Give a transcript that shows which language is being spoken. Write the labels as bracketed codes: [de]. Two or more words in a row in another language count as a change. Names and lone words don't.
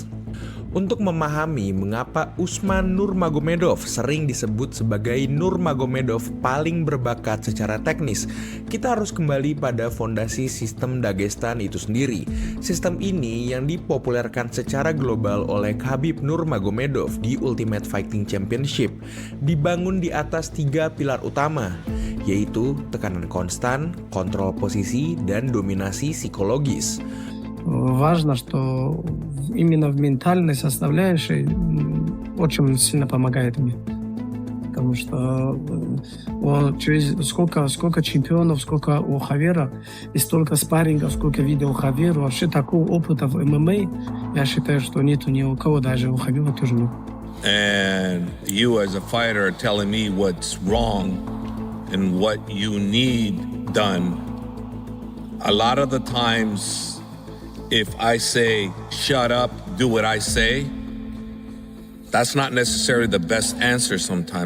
[id] Untuk memahami mengapa Usman Nurmagomedov sering disebut sebagai Nurmagomedov paling berbakat secara teknis, kita harus kembali pada fondasi sistem Dagestan itu sendiri. Sistem ini yang dipopulerkan secara global oleh Khabib Nurmagomedov di Ultimate Fighting Championship dibangun di atas 3 pilar utama, yaitu tekanan konstan, kontrol posisi, dan dominasi psikologis. [ru] Важно, что именно в ментальной составляющей очень сильно помогает мне. Потому что сколько чемпионов, сколько у Хавера, и столько спаррингов, сколько видел Хавера, вообще такого опыта в ММА, я считаю, что нету ни у кого, даже у Хавера тоже нет. [en] And you as a fighter are telling me what's wrong and what you need done. A lot of the times, if I say, shut up, do what I say, that's not necessarily the best answer sometimes.